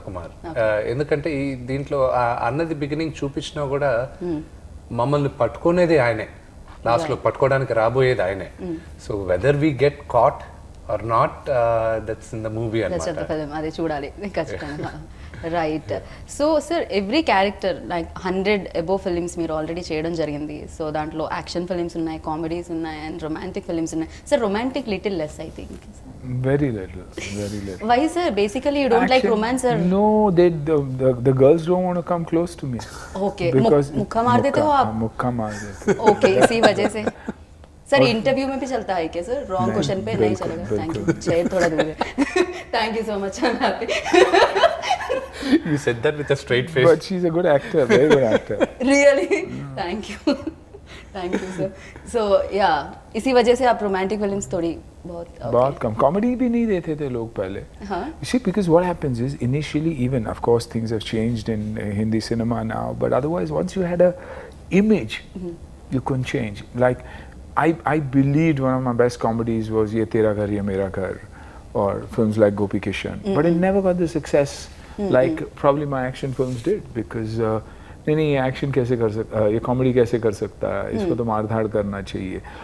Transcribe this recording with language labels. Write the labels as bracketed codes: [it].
[te] కుమార్ ఎందుకంటే ఈ దీంట్లో అన్నది బిగినింగ్ చూపించినా కూడా మమ్మల్ని పట్టుకునేది ఆయనే లాస్ట్ లో పట్టుకోవడానికి రాబోయేది ఆయనే [en] so whether we get caught or not that's in the movie [te] అన్నమాట అదే చూడాలి ఖచ్చితంగా [en] right so sir every character like 100 above films [te] మీరు ఆల్రెడీ చేయడం జరిగింది సో దాంట్లో యాక్షన్ ఫిలిమ్స్ ఉన్నాయి కామెడీస్ ఉన్నాయి అండ్ రొమాంటిక్ ఫిలిమ్స్ ఉన్నాయి sir [en] romantic little less I think very little why sir basically you don't like romance or no the girls don't want to come close to me [hi] okay mukha maar dete ho aap mukha maar dete okay इसी वजह से sir interview में भी चलता है क्या sir wrong question पे नहीं चलेगा थैंक यू चेयर थोड़ा दूर है [en] Thank you so much I am happy you said that with a straight face but she's a good actor very good actor really thank you thank you sir. So yeah, [hi] इसी वजह से आप romantic films थोड़ी बहुत कम comedy भी नहीं देते थे लोग पहले. [en] You see, because what happens is initially, even of course things have changed in Hindi cinema now, but otherwise once you had a image, you couldn't change. Like I believed one of my best comedies was Ye Tera Ghar Ye Mera Ghar, or films like Gopi Kishan, but it never got the success like probably my action films did, because [hi] नहीं ये action कैसे कर सकता, ये comedy कैसे कर सकता है, इसको तो मार धाड़ करना चाहिए.